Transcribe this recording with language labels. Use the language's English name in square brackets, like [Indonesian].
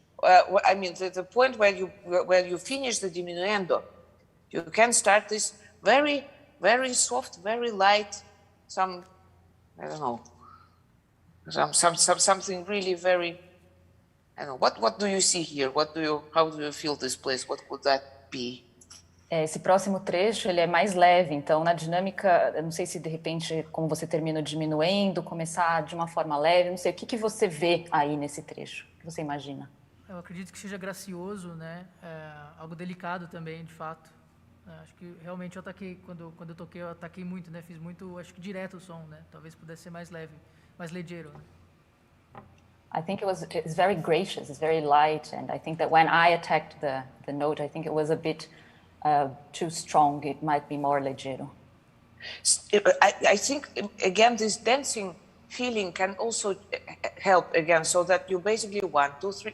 [English] I mean, the point where you finish the diminuendo. You can start this very, very soft, very light. Some, I don't know. Something really very. I don't know. What do you see here? How do you feel this place? What would that be? [Portuguese] Esse próximo trecho ele é mais leve, então na dinâmica, eu não sei se de repente, como você termina diminuendo, começar de uma forma leve, não sei, o que você vê aí nesse trecho? O que você imagina? Eu acredito que seja gracioso, né? Algo delicado também, de fato. Acho que realmente eu ataquei, quando eu toquei, eu ataquei muito, né? Fiz muito, acho que direto o som, né? Talvez pudesse ser mais leve, mais ligeiro, né? [English] I think it's very gracious, it's very light, and I think that when I attacked the note, I think it was a bit too strong. It might be more leggero. I think, again, this dancing feeling can also help, again, so that you basically 1, 2, 3.